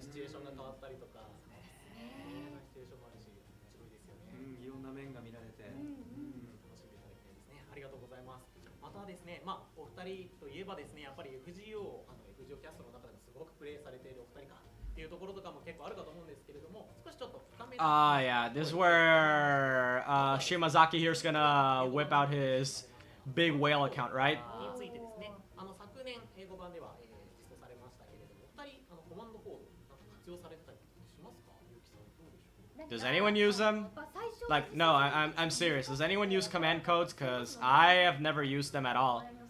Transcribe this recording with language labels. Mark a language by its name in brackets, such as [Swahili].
[Japanese] シチュエーションが変わったりとか、シチュエーションもあるし面白いですよね。いろんな面が見られて、楽しんでいただきたいですね。ありがとうございます。またですね、お二人といえばですね、やっぱり FGO キャストの中でもすごくプレイされているお二人かっていうところとかも結構あるかと思うんですけれども、少しちょっと深めで。 [English] Yeah, this is where Shimazaki here's gonna whip out his big whale account, right? [Japanese] についてですね、昨年英語版では、実装されましたけれども、お二人コマンドコードなんか活用されてたりしますか？ゆうきさんどうでしょう？ [English] Does anyone use them? Like, no, I'm serious. Does anyone use command codes? Because I have never used them at all.